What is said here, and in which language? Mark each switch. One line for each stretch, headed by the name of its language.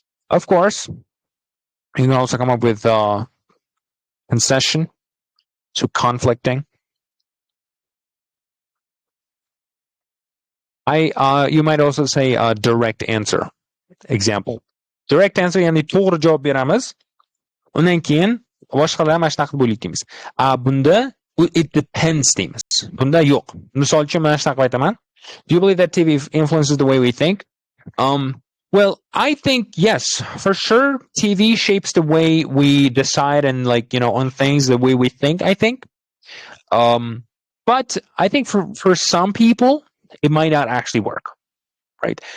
English: Of course, you can also come up with concession to conflicting. You might also say direct answer. Example. Direct answer,
Uzbek: ya'ni to'g'ri javob beramiz. Undan keyin boshqalar mana shunaqa bo'laylik deymiz. Bunda
English: it depends
Uzbek: deymiz. Bunda yo'q. Misol uchun mana shunaqa aytaman.
English: Do you believe that TV influences the way we think? Well, I think yes, for sure. TV shapes the way we decide and on things, the way we think, I think. But I think for some people it might not actually work, right?